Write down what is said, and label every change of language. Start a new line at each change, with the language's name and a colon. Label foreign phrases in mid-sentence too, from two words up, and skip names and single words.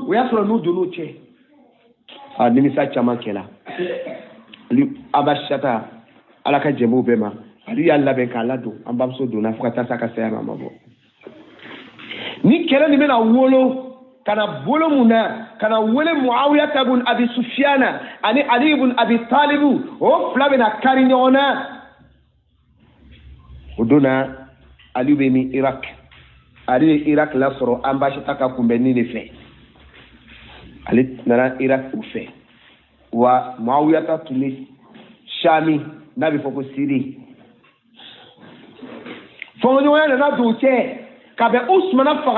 Bambara: o y'a sɔrɔ n'u donn'o cɛ a nimisa caman kɛla Anbasata ala ka jɛmɛw bɛɛ ma Ali y'a labɛn k'a ladon an bamuso donna fo ka taa s'a ka saya ma bɔ ni kɛlɛ nin bɛna wolo kana bolo mun na kana wele Muawiya ibn Abi Sufyan ani Ali ibn Abi Talib o fila bɛna kari ɲɔgɔn na o donna Ali bɛ ni Irak Ali ye Irak lasɔrɔ Anbasata ka kunbɛnni de fɛ ale nana Irak u fɛ wa Muawiya tun bɛ Shami n'a bɛ fɔ ko Syrie fɔɲɔgɔnya nana don cɛ ka bɛn Usmana fagalibagaw